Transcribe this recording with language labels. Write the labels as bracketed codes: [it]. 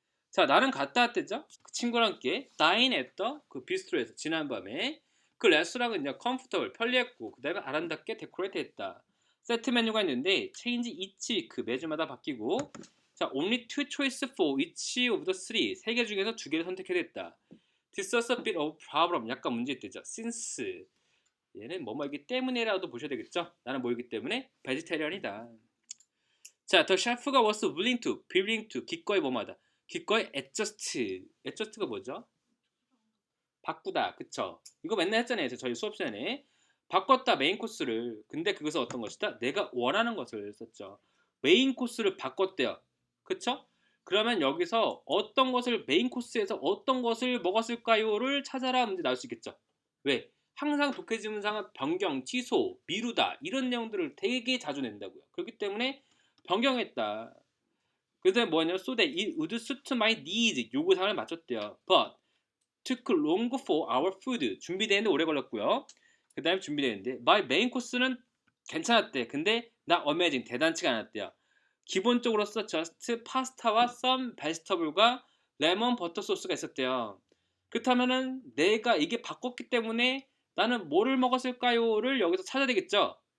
[ko] 자, 나는 갔다 왔댔죠? 그 친구랑 함께 [en] dine at the [ko] 그 비스트로에서 지난밤에 그 레스토랑은 이제 comfortable 편리했고 그 다음에 아름답게 데코레이트 했다. 세트 메뉴가 있는데 [en] change each week [ko] 매주마다 바뀌고 자, [en] only two choice for each of the three [ko] 세 개 중에서 두 개를 선택해야 됐다. [en] This was a bit of problem [ko] 약간 문제 있대죠. Since 얘는 뭐이기 때문에라도 보셔야 되겠죠. 나는 뭐이기 때문에 베지테리언이다. 자, the chef가 [en] was willing to [ko] 기꺼이 뭐마다 기꺼이 adjust가 뭐죠? 바꾸다, 그쵸? 이거 맨날 했잖아요. 저희 수업 시간에 바꿨다 메인 코스를. 근데 그것은 어떤 것이다? 내가 원하는 것을 썼죠. 메인 코스를 바꿨대요. 그쵸? 그러면 여기서 어떤 것을 메인 코스에서 어떤 것을 먹었을까요를 찾아라 문제 나올 수 있겠죠. 왜? 항상 독해지문상은 변경, 취소, 미루다 이런 내용들을 되게 자주 낸다고요. 그렇기 때문에 변경했다. 그래서 뭐냐? [en] So that it would suit my needs [ko] 요구사항을 맞췄대요. [en] But took long for our food [ko] 준비되는데 오래 걸렸고요. 그 다음에 준비되는데 my main course는 괜찮았대. 근데 나 amazing 대단치가 않았대요. 기본적으로 just 파스타와 some vegetable과 레몬 버터 소스가 있었대요. 그렇다면은 내가 이게 바꿨기 때문에 나는 뭐를 먹었을까요를 여기서 찾아야 되겠죠.